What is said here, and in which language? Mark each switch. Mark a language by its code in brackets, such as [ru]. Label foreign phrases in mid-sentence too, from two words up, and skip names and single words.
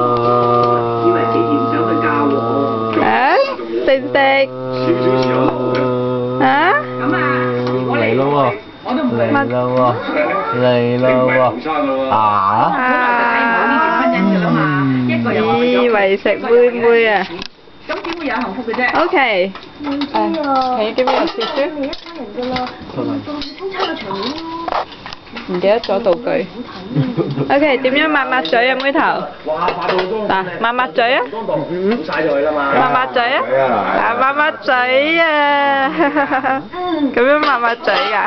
[yue] 啊，食唔食？啊？嚟咯喎！嚟咯喎！嚟咯喎！啊！以為食妹妹啊？咁點會有幸福嘅啫 [en] ？OK。 Can you give me a tissue？ [yue] 唔記得咗道具。OK， 點樣抹抹嘴啊，妹頭？嗱，抹抹嘴啊！抹抹嘴啊！嗱，抹抹嘴啊！咁樣抹抹嘴㗎？